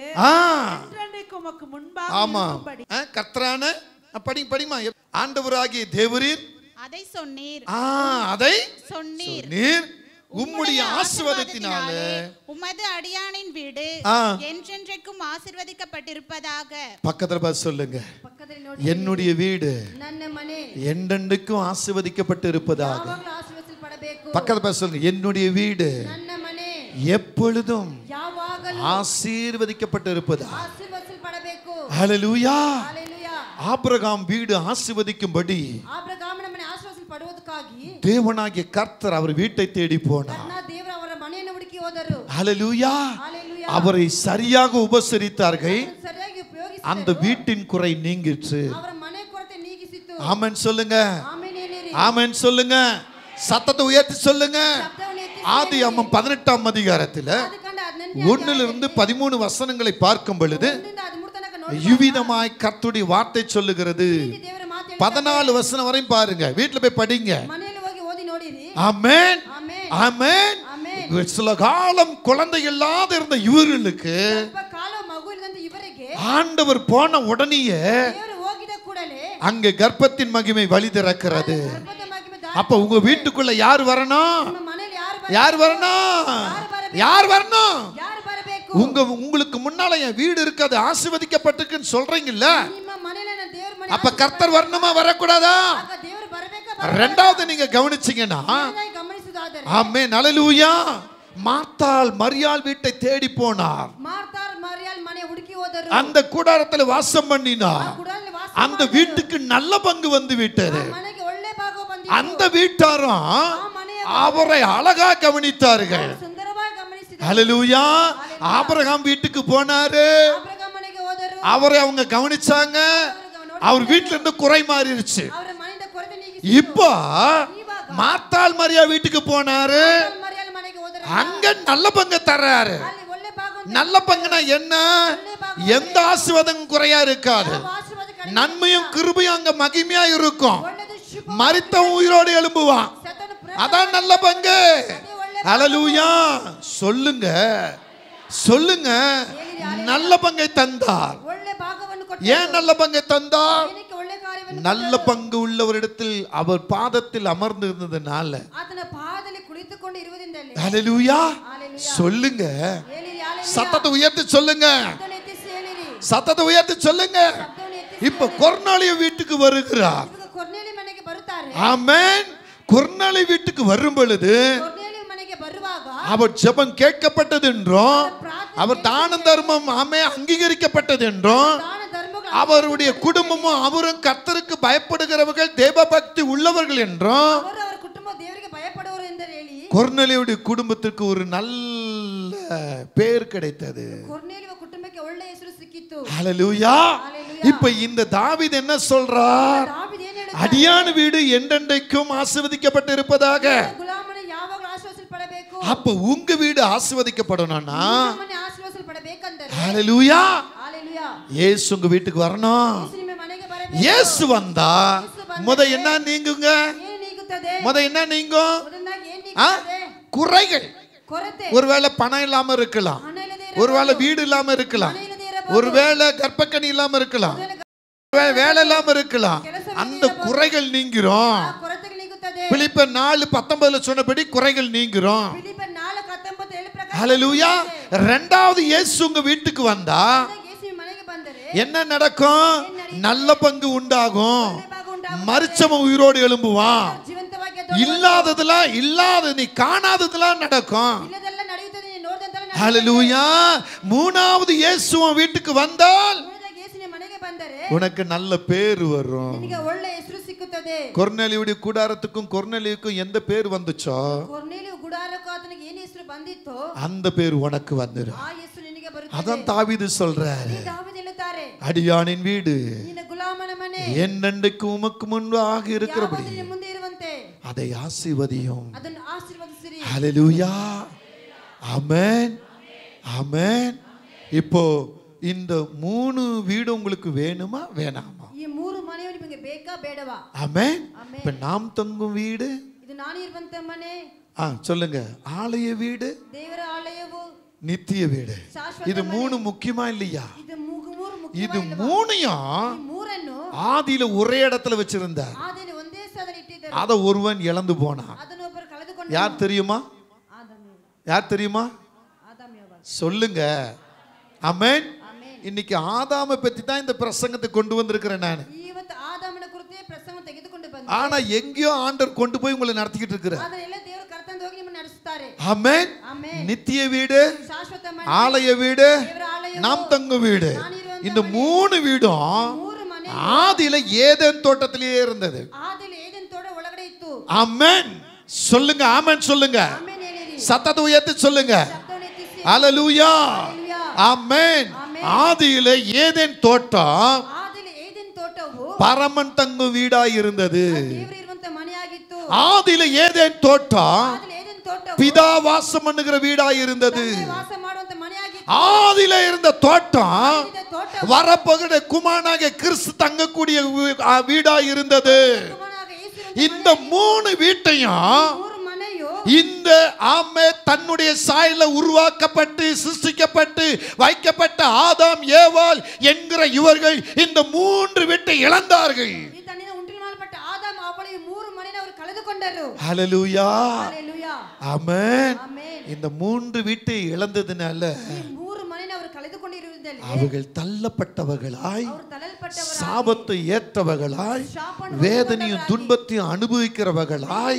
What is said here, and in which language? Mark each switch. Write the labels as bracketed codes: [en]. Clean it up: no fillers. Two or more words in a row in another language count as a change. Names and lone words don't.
[ta] ஆ, என்றென்றைக்கு உமக்கு முன்பாக ஆமா. இருக்கும்படி கர்த்தரான படிமா ஆண்டவராகிய தேவரீர் அதை சொன்னீர் அதை சொன்னீர் நீர் உம்முடைய ஆசீர்வாதத்தினாலே உமது அடியானின் வீடு ஆ. என்றென்றைக்கும் ஆசீர்வதிக்கப்பட்டிருப்பதாக. பக்கத்துல பார்த்து சொல்லுங்க, [kn] ಪಕ್ಕದಲ್ಲಿ ನೋಡಿ, [ta] என்னுடைய வீடு [kn] ನನ್ನ ಮನೆ [ta] என்றென்றைக்கும் ஆசீர்வதிக்கப்பட்டு இருப்பதாக. [kn] ಯಾವಾಗಲೂ ಆಶೀರ್ವದಿಸಲ್ಪಡಬೇಕು. [ta] பக்கத்துல பார்த்து சொல்லுங்க, என்னுடைய வீடு [kn] ನನ್ನ ಮನೆ [ta] எப்பொழுதும் [kn] ಯಾವಾಗಲೂ [ta] ஆசீர்வதிக்கப்பட்டு இருப்பதாக. [kn] ಆಶೀರ್ವದಿಸಲ್ಪಡಬೇಕು. [ta] ஹல்லேலூயா. [kn] ಹಲ್ಲೆಲೂಯಾ. [ta] ஆபிரகாம் வீடு ஆசீர்வதிக்கும்படி [kn] ಆಬ್ರಹಾಮನ ಮನೆ ಆಶೀರ್ವದಿಸಲ್ಪಡುವುದಕ್ಕಾಗಿ [ta] தேவனாகிய கர்த்தர் அவர் வீட்டை தேடி போனார். [kn] ನನ್ನ ದೇವರು ಅವರ ಮನೆಯನ್ನು ಹುಡುಕಿ ಹೋದರು. [ta] ஹல்லேலூயா. [kn] ಹಲ್ಲೆಲೂಯಾ. [ta] அவரை சரியாக உபசரித்தார்கள். [kn] ಸರಿಯಾಗಿ ಉಪಯೋಗಿಸಿ [ta] அந்த வீட்டின் குறை நீங்கிற்று. [kn] ಅವರ ಮನೆ ಕೊರತೆ ನೀಗಿಸಿತು. [ta] ஆமென் சொல்லுங்க. [kn] ಆಮೆನ್ ಹೇಳಿರಿ. [ta] ஆமென் சொல்லுங்க. சத்தத்தை உயர்த்தி சொல்லுங்க. [kn] ಶಬ್ದವನ್ನು ಎತ್ತಿ [ta] ஆதியாகமம் 18ஆம் அதிகாரத்துல [kn] ಅದಕ್ಕಂಡ [ta] 1லிருந்து 13 வசனங்களை பார்க்கும் பொழுது [kn] 13 ತನಕ ನೋಡಿ [ta] இவ்விதமாய் கர்த்தருடைய வார்த்தை சொல்லுகிறது. [kn] ದೇವರ ಮಾತು [ta] 14 வசனம் வரையும் பாருங்க, வீட்டுல போய் படிங்க. [kn] ಮನೆಯಲ್ಲಿ ಹೋಗಿ ಓದಿ ನೋಡಿರಿ. [ta] ஆமென். [kn] ಆಮೆನ್. [ta] ஆமென். [kn] ಆಮೆನ್. [ta] சில காலம் குழந்தை இல்லாத இருந்த இவர்களுக்கு [kn] ಸ್ವಲ್ಪ ಕಾಲ ಮಗು [ta] ஆண்டவர் போன உடனேயே [kn] ದೇವರು ಹೋಗಿದ ಕೂಡಲೇ [ta] அங்கே கர்ப்பத்தின் மகிமை வழி திறக்கிறது. [kn] ಗರ್ಭದ ಮಹಿಮೆ [ta] அப்ப உங்க வீட்டுக்குள்ள யார் வரணும்? [kn] ನಿಮ್ಮ ಮನೆಯಲ್ಲಿ [ta] யார் வரணும்? யார் வரணும்? [kn] ಯಾರು ಬರಬೇಕು? [ta] உங்களுக்கு முன்னால என் வீடு இருக்காது ஆசீர்வதிக்கப்பட்டிருக்குன்னு சொல்றீங்கல்ல, [kn] ನಿಮ್ಮ ಮನೆಯಲ್ಲಿ ದೇವರ ಮನೆ [ta] அப்ப கர்த்தர் வரணுமா வரக்கூடாதா? [kn] ಆಗ ದೇವರು ಬರಬೇಕಾ? [ta] ரெண்டாவது நீங்க கவனிச்சீங்கன்னா [kn] ಗಮನಿಸುವುದಾದರೆ [ta] ஆமென் அல்லேலூயா, மார்த்தாள் மரியாள் வீட்டை தேடி போனார். [kn] ಮಾರ್ತಾರ್ ಮರಿಯಾಲ್ ಮನೆ ಹುಡುಕಿ ಹೋದರು. [ta] அந்த கூடாரத்துல வாசம் பண்ணினார். [kn] ಗುಡಾರಲ್ಲಿ ವಾಸ [ta] அந்த வீட்டுக்கு நல்ல பங்கு வந்து விட்டது. [kn] ಮನೆಗೆ ಒಳ್ಳೆ ಭಾಗ ಬಂದಿತು. [ta] அந்த வீட்டாரும் அவரை அழகா கவனித்தார்கள். [kn] ಸುಂದರವಾಗಿ ಗಮನಿಸಿದರು. [ta] அல்லேலூயா, ஆபிரகாம் வீட்டுக்கு போனாரு, [kn] ಆಬ್ರಹಾಮ ಮನೆಗೆ ಹೋದರು. [ta] அவரை அவங்க கவனிச்சாங்க. அவர் வீட்டுல இருந்து குறை மாறிடுச்சு. [kn] ಅವರ ಮನೆಯಿಂದ ಕೊರತೆ ನೀಗಿ [ta] இப்போ மார்த்தாள் மரியா வீட்டுக்கு போனாரு, [kn] ಮರಿಯಾಲ್ ಮನೆಗೆ ಹೋದರು. [ta] அங்க நல்ல பங்கு தர்றாரு. [kn] ಅಲ್ಲಿ ಒಳ್ಳೆ ಭಾಗ [ta] நல்ல பங்குனா என்ன? எந்த ஆசீர்வாதமும் குறையா இருக்காது. [kn] ಆಶೀರ್ವಾದ ಕಡಿಮೆ. [ta] நன்மையும் கிருபையும் அங்க மகிமையா இருக்கும். [kn] ಒಳ್ಳೆದು ಶುಭ [ta] மரித்தவன் உயிரோடு எழும்புவான். [kn] ಸತನು [ta] அதான் நல்ல பங்கு. ஹல்லேலூயா, சொல்லுங்க சொல்லுங்க. நல்ல பங்கை தந்தார். [kn] ಒಳ್ಳೆ ಭಾಗವನ್ನು ಕೊಟ್ಟು [ta] ஏன் நல்ல பங்கை தந்தார்? [kn] ಏನಕ್ಕೆ ಒಳ್ಳೆ ಕಾರ್ಯವನ್ನು [ta] நல்ல பங்கு உள்ளவரிடத்தில் அவர் பாதத்தில் அமர்ந்து இருந்ததுனால. [kn] ಆತನ ಪಾದದಲ್ಲಿ ಕುಳಿತುಕೊಂಡು ಇರುವುದರಿಂದಲೇ. [ta] ஹல்லேலூயா, சொல்லுங்க. [kn] ಹೇಳಿರಿ ಹalleluya. [ta] சத்தத்தை உயர்த்தி சொல்லுங்க. [kn] ಶಬ್ದವನ್ನು ಎತ್ತಿಸಿ ಹೇಳಿರಿ. [ta] சத்தத்தை உயர்த்தி சொல்லுங்க. [kn] ಶಬ್ದವನ್ನು ಎತ್ತಿಸಿ [ta] இப்ப கொர்நேலியு வீட்டுக்கு வருகிறார். [kn] ಇವಾಗ ಕೊರ್ನೇಲಿ ಮನೆಗೆ ಬರುತ್ತಾರೆ. [ta] ஆமென். கொர்நேலியு வீட்டுக்கு வரும் பொழுது [kn] ಕೊರ್ನೇಲಿ ಮನೆಗೆ ಬರುವಾಗ [ta] அவர் ஜெபம் கேட்கப்பட்டது என்றும், அவர் தான தர்மம் அங்கீகரிக்கப்பட்டது என்றும், [kn] ದಾನ ಧರ್ಮಗಳು [ta] அவருடைய குடும்பமும் அவரும் கர்த்தருக்கு பயப்படுகிறவர்கள் தேவ பக்தி உள்ளவர்கள் என்றும், [kn] ಅವರು ಅವರ ಕುಟುಂಬ ದೇವರಿಗೆ ಭಯಪಡುವರು ಎಂದು ಹೇಳಿ [ta] கொர்நேலியுடைய குடும்பத்திற்கு ஒரு நல்ல பேர் கிடைத்தது. [kn] ಕೊರ್ನೇಲಿಯ ಕುಟುಂಬಕ್ಕೆ ಒಳ್ಳೆ ಹೆಸರು ಸಿಕ್ಕಿತು. [ta] ஹல்லேலூயா. இப்ப இந்த தாவீது என்ன சொல்றார்? [kn] ದಾವೀದ ಏನು ಹೇಳಿದ? [ta] அடியான வீடு என்றென்றைக்கும் ஆசீர்வதிக்கப்பட்டு இருப்பதாக. [kn] ಗುಲಾಮನು ಯಾವಾಗಲೂ ಆಶೀರ್ವದಿಸಲ್ಪಡಬೇಕು. [ta] அப்ப உங்க வீடு ஆசீர்வதிக்கப்படணும்னா [kn] ಮನೆ ಆಶೀರ್ವದಿಸಲ್ಪಡಬೇಕೆಂದರೆ [ta] ஹல்லேலூயா, [kn] ಹalleluya. [ta] இயேசு உங்க வீட்டுக்கு வரணும். [kn] ಯೇಸು ನಿಮ್ಮ ಮನೆಗೆ ಬರಬೇಕು. [ta] இயேசு வந்தா முத என்ன நீங்குங்க? [kn] ಏನು ನೀಗುತ್ತದೆ? [ta] முத என்ன நீங்கும்? [kn] ಮೊದಲನಾಗಿ ಏನು [ta] ஆ? [kn] ನೀಗುತ್ತದೆ? [ta] குறைகள். [kn] ಕೊರತೆ. [ta] ஒருவேளை பணம் இல்லாம இருக்கலாம், [kn] ಹಣ ಇಲ್ಲದೆ [ta] ஒருவேளை வீடு இல்லாம இருக்கலாம், [kn] ಮನೆ ಇಲ್ಲದೆ ಇರಬಹುದು. [ta] ஒருவேளை கர்ப்பக்கனி இல்லாம இருக்கலாம், ஒருவேளை வேலை இல்லாம இருக்கலாம். அந்த குறைகள் நீங்கிறோம். [kn] ಆ ಕೊರತೆಗಳು ನೀಗುತ್ತದೆ. [ta] பிலிப்பியர் 4:19 சொன்னபடி குறைகள் நீங்கிறோம். [kn] ಫಿಲಿಪ್ಪರ್ 4:19 ಪ್ರಕಾರ [ta] ஹல்லேலூயா. ரெண்டாவது இயேசு உங்க வீட்டுக்கு வந்தா [kn] ಯೇಸು ನಿಮ್ಮ ಮನೆಗೆ ಬಂದರೆ [ta] என்ன நடக்கும்? நல்ல பங்கு உண்டாகும். [kn] ಒಳ್ಳೆ ಭಾಗ ಉಂಟಾಗುತ್ತದೆ. [ta] மரிச்சவன் உயிரோடு எழும்புவான். [kn] ಜೀವಂತವಾಗಿ [ta] இல்லாததெல்லாம் நீ காணாததெல்லாம் நடக்கும். [kn] ಇಲ್ಲದೆಲ್ಲ ನಡೆಯುತ್ತದೆ. ನೀನು ನೋಡಿದಂತೆಲ್ಲ ನಡೆಯುತ್ತದೆ. [ta] ஹல்லேலூயா. மூணாவது இயேசு உன் வீட்டுக்கு வந்தால் [kn] ಮೂರನೇದಾಗಿ ಯೇಸು ನಿಮ್ಮ ಮನೆಗೆ ಬಂದರೆ [ta] உனக்கு நல்ல பேர் வரும். [kn] ನಿನಗೆ ಒಳ್ಳೆ ಹೆಸರು ಸಿಕ್ಕುತ್ತದೆ. [ta] கொர்நேலியுடைய கூடாரத்துக்கும் கொர்நேலியுக்கும் எந்த பேர் வந்துச்சோ [kn] ಕೊರ್ನೇಲಿಯು ಗುಡಾರಕ್ಕೂ ಆತನಿಗೆ ಏನು ಹೆಸರು ಬಂದಿತ್ತೋ [ta] அந்த பேர் உனக்கு வந்துடும். [kn] ಆ ಹೆಸರು ನಿನಗೆ ಬರುತ್ತದೆ. [ta] அதான் தாவீது சொல்றாரு, [kn] ದಾವೀದ ಹೇಳುತ್ತಾರೆ, [ta] அடியானின் வீடு [kn] ನಿನ್ನ ಗುಲಾಮನ ಮನೆ [ta] என்னென்றைக்கு உமக்கு முன்பாக இருக்கிறபடி [kn] ಯಾವಾಗಲೂ ನಿನ್ನ ಮುಂದೆ ಇರುವಂತೆ [ta] அதை ஆசீர்வதியும். [kn] ಅದನ್ನು ಆಶೀರ್ವದಿಸಿರಿ. [ta] ஹல்லேலூயா. ஆமென் ஆமென். இப்போ இந்த 3 வீடு உங்களுக்கு வேணுமா வேணாமா? [kn] ಈ ಮೂರು ಮನೆಯು ನಿಮಗೆ ಬೇಕಾ ಬೇಡವಾ? [ta] ஆமென். இப்ப நாம் தங்கும் வீடு, [kn] ಇದು ನಾನು ಇರುವಂತ ಮನೆ, [ta] சொல்லுங்க, ஆலய வீடு, [kn] ದೇವರ ಆಲಯವು, [ta] நித்திய வீடு. இது 3 முக்கியமா இல்லையா? [kn] ಇದು ಮೂರು ಮುಖ್ಯ. [ta] இது 3யும் [kn] ಈ ಮೂರನ್ನು [ta] ஆதியில ஒரே இடத்துல வச்சிருந்தார். [kn] ಆದಿಯಲ್ಲಿ ಒಂದೇ ಸ್ಥಳದಲ್ಲಿ ಇಟ್ಟಿದ್ದರು. [ta] அத ஒருவன் இழந்து போனான். [kn] ಅದನ್ನು ಒಬ್ಬರು ಕಳೆದುಕೊಂಡರು. [ta] யார் தெரியுமா? யார் தெரியுமா? [kn] ಆದಾಮ್ ಯೋಬ. [ta] சொல்லுங்க. ஆமென். இன்னைக்கு ஆதாமை பத்தி தான் இந்த பிரசங்கத்தை கொண்டு வந்திருக்கிறேன் நான். [kn] ಇವತ್ತು ಆದಾಮನ ಕುರಿತೇ ಪ್ರಸಂಗ ತೆಗೆದುಕೊಂಡು ಬಂದೆ. [ta] ஆனா எங்கேயோ ஆண்டவர் கொண்டு போய் உங்களை நடத்திக்கிட்டு இருக்கிறார். [kn] ಆದರೆ ಎಲ್ಲ ದೇವರು ಕರ್ತಂದು ಹೋಗಿ ನಿಮ್ಮನ್ನು ನಡೆಸುತ್ತಾರೆ. [ta] ஆமென். [kn] ಆಮೆನ್. [ta] நித்திய வீடு, [kn] ಶಾಶ್ವತ ಮನೆ, [ta] ஆலய வீடு, [kn] ದೇವರ ಆಲಯವು, [ta] நாம் தங்கும் வீடு. இந்த 3 வீடும் [kn] ಮೂರು ಮನೆ [ta] ஆதியில ஏதேன் தோட்டத்திலேயே இருந்தது. [kn] ಆದಿಯಲ್ಲಿ ಏದೆನ್ ತೋಟ ಒಳಗಡೆ ಇತ್ತು. [ta] ஆமென். சொல்லுங்க, ஆமென் சொல்லுங்க. [kn] ಆಮೆನ್ ಹೇಳಿರಿ. [ta] சத்தத்தை உயர்த்தி சொல்லுங்க. [kn] ಶಬ್ದವನ್ನು ಎತ್ತಿಸಿ. [ta] ஹல்லேலூயா. [kn] ಹಲ್ಲೆಲೂಯಾ. [ta] ஆமென். ஆதியில ஏதேன் தோட்டம் [kn] ಆದಿಯಲ್ಲಿ ಏದೆನ್ ತೋಟವು [ta] பரமன் தங்கும் வீடாய் இருந்தது. [kn] ದೇವರು ಇರುವಂತ ಮನೆಯಾಗಿತ್ತು. [ta] ஆதியில ஏதேன் தோட்டம் [kn] ಆದಿಯಲ್ಲಿ ಏದೆನ್ ತೋಟವು [ta] பிதா வாசம் பண்ணுகிற வீடாய் இருந்தது. [kn] ತಂದೆ ವಾಸ ಮಾಡುವಂತ ಮನೆಯಾಗಿತ್ತು. [ta] ஆதியில இருந்த தோட்டம் [kn] இந்த ತೋಟವು [ta] வரப்போகிற குமாரனாகிய கிறிஸ்து தங்கக்கூடிய வீடாய் இருந்தது. [kn] ಕುಮಾರನಾದ ಯೇಸು [ta] இந்த 3 வீட்டையும் [kn] ಮೂರು ಮನೆಯು [ta] இந்த ஆமே தன்னுடைய சாயல உருவாக்கப்பட்டு சிருஷ்டிக்கப்பட்டு வைக்கப்பட்ட ஆதாம் ஏவாள் என்கிற இவர்கள் இந்த 3 வீட்டை இழந்தார்கள். [kn] ಈ ತನ್ನಿಂದ ಉಂಟು ಮಾಡಲ್ಪಟ್ಟ ಆದಾಮ ಅವಳು ಈ 3 ಮನೆಯನ್ನು ಅವರು ಕಳೆದುಕೊಂಡರು. [ta] ஹல்லேலூயா ஹalleluya. ஆமென். ஆமென். இந்த 3 வீட்டை இழந்ததுனால [kn] ಈ 3 ಮನೆಯನ್ನು ಅವರು ಕಳೆದುಕೊಂಡಿರುವುದರಲ್ಲಿ [ta] அவர்கள் தள்ளப்பட்டவர்களாய் [kn] ಅವರು ತಳ್ಳಲ್ಪಟ್ಟವರಾಗಿ [ta] சாபத்தை ஏற்றவர்களாய் வேதனையும் துன்பத்தையும் அனுபவிக்கிறவர்களாய்